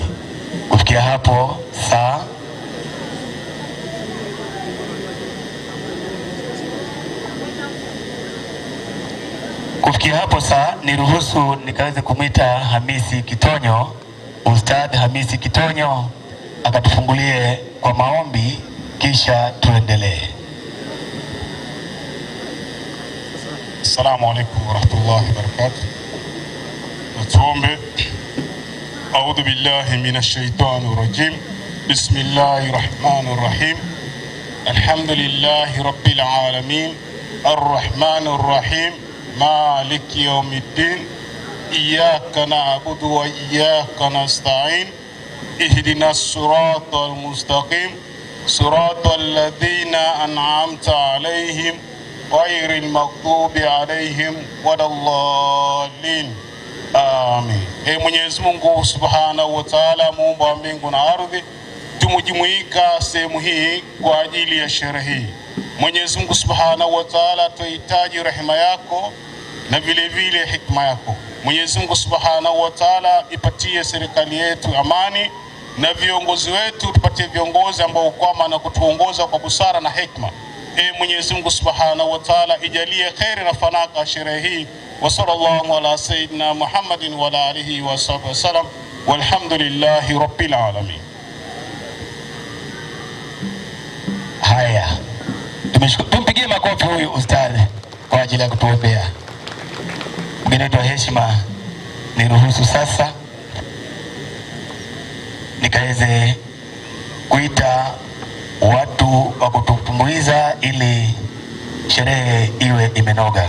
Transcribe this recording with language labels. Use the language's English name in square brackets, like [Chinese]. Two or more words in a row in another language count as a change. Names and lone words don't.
[Swahili] Kufikia hapo saa niruhusu nikaweze kumwita Hamisi Kitonyo, Ustadh Hamisi Kitonyo akatufungulie kwa maombi kisha tuendelee. [Arabic] السلام عليكم ورحمة الله وبركاته. [Swahili] Tuombe. [Arabic] أعوذ بالله من الشيطان الرجيم. بسم الله الرحمن الرحيم. الحمد لله رب العالمين. الرحمن الرحيم. مالك يوم الدين. إياك نعبد وإياك نستعين. اهدنا الصراط المستقيم. صراط الذين أنعمت عليهم غير المغضوب عليهم ولا الضالين. Amen. [Swahili] Mwenyezi Mungu [Arabic] سبحانه وتعالى, [Swahili] muumba wa mbingu na ardhi, tumejumuika sehemu hii kwa ajili ya sherehe hii. Mwenyezi Mungu [Arabic] سبحانه وتعالى, [Swahili] tuhitaji rehema yako na vile vile hikma yako. Mwenyezi Mungu [Arabic] سبحانه وتعالى, [Swahili] ipatie serikali yetu amani na viongozi wetu, tupatie viongozi ambao kwamba na kutuongoza kwa busara na hikma. Mwenyezi Mungu [Arabic] سبحانه وتعالى, [Swahili] ijalie khair na fanaka sherehe hii. [Arabic] وصلى الله على سيدنا محمد وعلى آله وصحبه وسلم، والحمد لله رب العالمين. [Swahili] Haya, tumpigie makofi huyu ustadhi kwa ajili ya kutuombea. Mgeni wetu wa heshima, niruhusu sasa nikaweze kuita watu wa kututumbuiza ili sherehe iwe imenoga.